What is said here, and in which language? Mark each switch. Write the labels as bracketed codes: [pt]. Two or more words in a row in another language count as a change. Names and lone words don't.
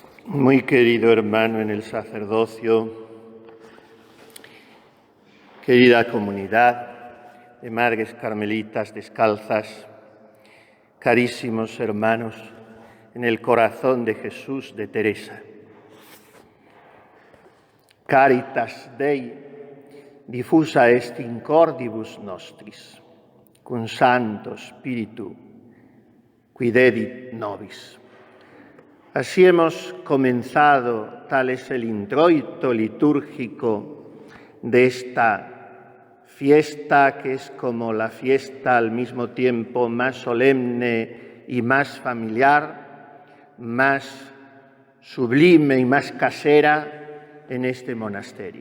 [es] Muy querido hermano en el sacerdocio, querida comunidad de Madres Carmelitas Descalzas, carísimos hermanos en el corazón de Jesús de Teresa. [la] Caritas Dei diffusa est in cordibus nostris, cum Santo Spiritu, qui dedit nobis. [es] Así hemos comenzado, tal es el introito litúrgico de esta fiesta, que es como la fiesta al mismo tiempo más solemne y más familiar, más sublime y más casera en este monasterio.